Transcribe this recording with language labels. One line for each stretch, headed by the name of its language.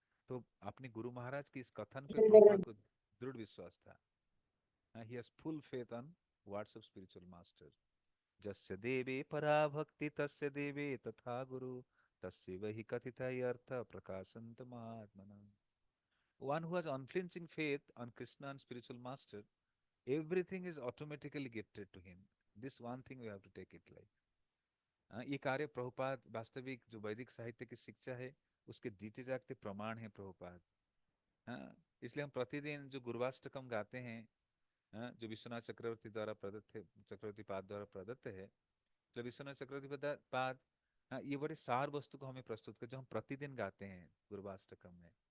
Hindi: तो अपने गुरु महाराज की इस कथन पे प्रभुपाद को दृढ़ विश्वास था।
English: He has full faith on words of spiritual master.
Sanskrit: जस्य देवे परा भक्ति तस्य देवे तथा गुरु तस्य वही कथित अर्थ प्रकाशंत महात्मना।
English: One who has unflinching faith on Krishna and spiritual master, everything is automatically gifted to him. This one thing we have to take it like.
Hindi: ये कार्य प्रभुपाद वास्तविक जो वैदिक साहित्य की शिक्षा है उसके जीते जागते प्रमाण है प्रभुपाद। हाँ, इसलिए हम प्रतिदिन जो गुरुवाष्टकम गाते हैं, हाँ, जो विश्वनाथ चक्रवर्ती द्वारा प्रदत्त है, चक्रवर्ती पाद द्वारा प्रदत्त है, तो विश्वनाथ चक्रवर्ती पाद, हाँ, ये बड़े सार वस्तु को हमें प्रस्तुत कर जो हम प्रतिदिन गाते हैं गुरुवाष्टकम में।